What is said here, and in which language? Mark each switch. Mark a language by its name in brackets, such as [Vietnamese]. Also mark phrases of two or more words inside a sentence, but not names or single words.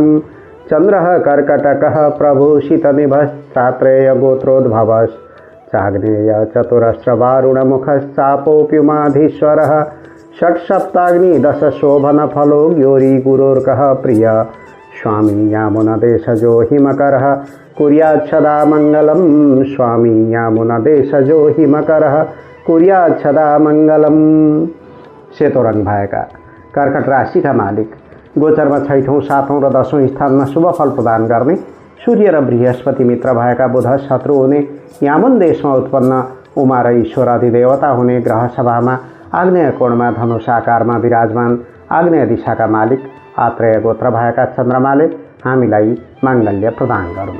[Sanskrit] चन्द्रः कर्कटकः प्रभूषितनिभश्चात्रेयगोत्रोद्भवश्चाग्नेय चतुरस्रवारुणमुखश्चापोऽप्युमाधीश्वरः। षट्सप्ताग्नि दशशोभनफलो ग्योरी गुरोर्कः प्रिय स्वामी यामुनदेशजो हिमकरः कुर्याच्छदा मङ्गलं। स्वामी यामुनदेशजो हिमकरः कुर्याच्छदा मङ्गलं। [Nepali] सेतो रङ भएका कर्कट राशिका मालिक गोचरमा 6औं, 7औं र 10औं स्थानमा शुभ फल प्रदान गर्ने सूर्य र बृहस्पति मित्र भएका बुध शत्रु हुने यामुन देशमा उत्पन्न उमा र ईश्वर अधिदेवता हुने ग्रह सभामा आग्नेय कोणमा धनुष आकारमा विराजमान आग्नेय दिशाका मालिक आत्रेय गोत्र भएका चन्द्रमाले हामीलाई माङ्गल्य प्रदान गरून्।